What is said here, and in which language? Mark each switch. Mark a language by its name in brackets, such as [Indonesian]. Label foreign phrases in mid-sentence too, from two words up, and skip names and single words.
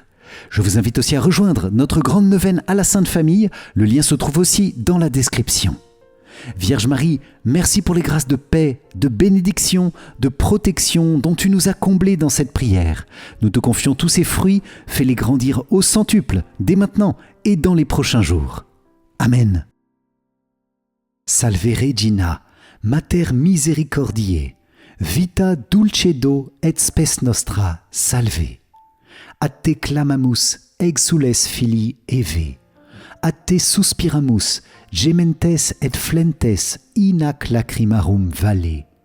[French] Je vous invite aussi à rejoindre notre grande neuvaine à la Sainte Famille. Le lien se trouve aussi dans la description. Vierge Marie, merci pour les grâces de paix, de bénédiction, de protection dont tu nous as comblés dans cette prière. Nous te confions tous ces fruits, fais-les grandir au centuple, dès maintenant et dans les prochains jours. Amen. [Latin] Salve Regina, Mater misericordiae, vita dulcedo et spes nostra, salve. Ad te clamamus, exules filii Eve. Ad te suspiramus, gementes et flentes in ac lacrimarum valle.